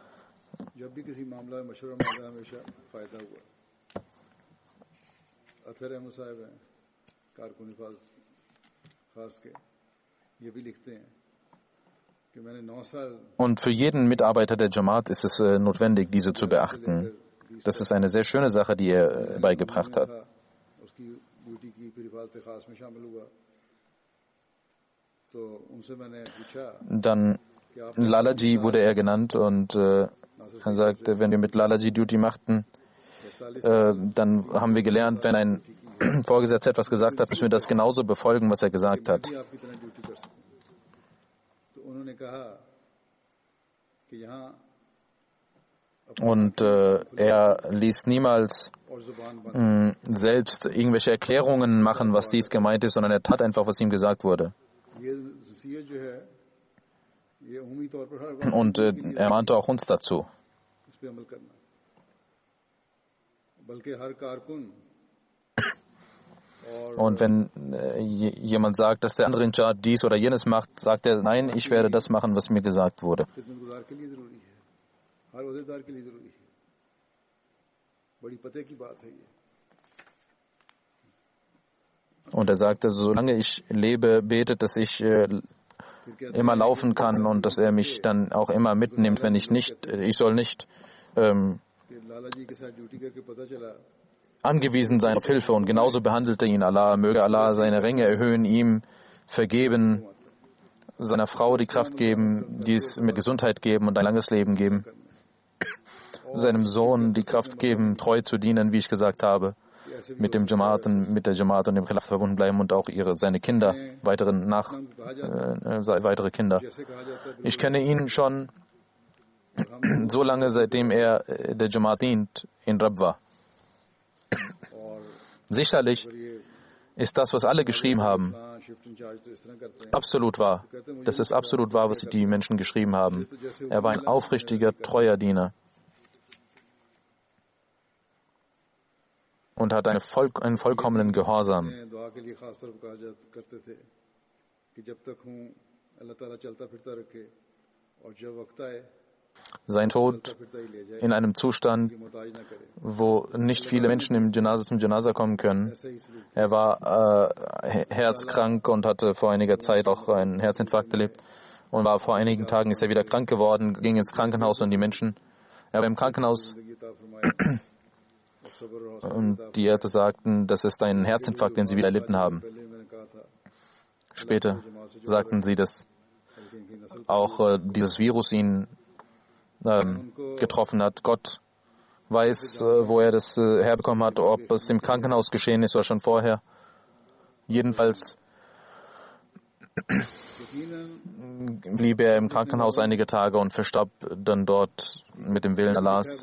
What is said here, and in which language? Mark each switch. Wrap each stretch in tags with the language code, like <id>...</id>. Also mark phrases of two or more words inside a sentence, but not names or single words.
<de>Und für jeden Mitarbeiter der Jamaat ist es notwendig, diese zu beachten. Das ist eine sehr schöne Sache, die er beigebracht hat.</de> <ur>کی پھر حفاظت خاص میں شامل ہوا تو ان سے میں نے پوچھا</ur> <de>Dann</de> <ur>کہ آپ</ur> <de>Lalaji wurde er genannt und er sagte, wenn wir mit Lalaji Duty machten, dann haben wir gelernt, wenn ein Vorgesetzter etwas gesagt hat, müssen wir das genauso befolgen, was er gesagt hat.</de> <ur>بھی آپ کی طرح ڈیوٹی کر سکتے ہیں تو انہوں نے کہا کہ یہاں</ur> <de>Und er ließ niemals</de> <ur>اور زبان بند</ur> <de>selbst irgendwelche Erklärungen machen, was dies gemeint ist, sondern er tat einfach, was ihm gesagt wurde.</de> <ur>یہ وصیت جو ہے یہ عمومی طور پر ہر وقت</ur> <de>Und er mahnte auch uns dazu.</de> <ur>اس پہ عمل کرنا بلکہ ہر کارکن</ur> <de>Und wenn jemand sagt, dass der andere</de> <en>in Charge</en> <de>dies oder jenes macht, sagt er, nein, ich werde das machen, was mir gesagt wurde.</de> <ur>خدمت گزار کے لیے ضروری ہے ہر عہدیدار کے لیے ضروری ہے بڑی پتے کی بات ہے یہ</ur> <de>Und er sagte, solange ich lebe, betet, dass ich immer laufen kann und dass er mich dann auch immer mitnimmt, wenn ich soll nicht</de> <ur>کہ لالہ جی کے ساتھ ڈیوٹی کرکے پتا چلا</ur> <de>angewiesen sein auf Hilfe. Und genauso behandelte ihn Allah. Möge Allah seine Ränge erhöhen, ihm vergeben, seiner Frau die Kraft geben, dies mit Gesundheit geben und ein langes Leben geben, seinem Sohn die Kraft geben, treu zu dienen, wie ich gesagt habe, mit der Jamaat und dem Khilaf verbunden bleiben und auch seine Kinder, weitere Kinder. Ich kenne ihn schon so lange, seitdem er der Jamaat dient, in Rabwa. Sicherlich ist das, was alle geschrieben haben,</de> <en>shift in-charge</en> <ur>تو اس طرح کرتے ہیں</ur> <de>absolut wahr. Das ist absolut wahr, was die Menschen geschrieben haben. Er war ein aufrichtiger, treuer Diener und hat einen vollkommenen Gehorsam.</de> <ur>دعا کے لیے خاص طرف کہا کرتے تھے کہ جب تک ہوں اللہ تعالیٰ چلتا پھرتا رکھے اور جب وقت آئے</ur> <de>Sein Tod</de> <ur>پھرتا ہی لے جائے</ur> <de>in einem Zustand,</de> <ur>کہ محتاج نہ کرے</ur> <de>wo nicht viele Menschen zum Janaza kommen können.</de> <ur>ایسا ہی سلوک</ur> <de>Er war herzkrank und hatte vor einiger Zeit auch einen Herzinfarkt erlebt und war vor einigen Tagen ist er wieder krank geworden, ging ins Krankenhaus und er war im Krankenhaus</de> <ur>زندگی عطا فرمائے اور صبر اور</ur> <de>und die Ärzte sagten, das ist ein Herzinfarkt, den sie wieder erlitten haben.</de> <ur>پہلے میں نے کہا تھا</ur> <de>Später sagten sie, dass</de> <ur>بلکہ ان کی نسل</ur> <de>auch dieses Virus ihn getroffen hat. Gott weiß, wo er das herbekommen hat, ob es im Krankenhaus geschehen ist oder schon vorher. Jedenfalls</de> <ur>यकीनन</ur> <de>blieb er im Krankenhaus einige Tage und verstarb dann dort mit dem Willen Allahs.</de>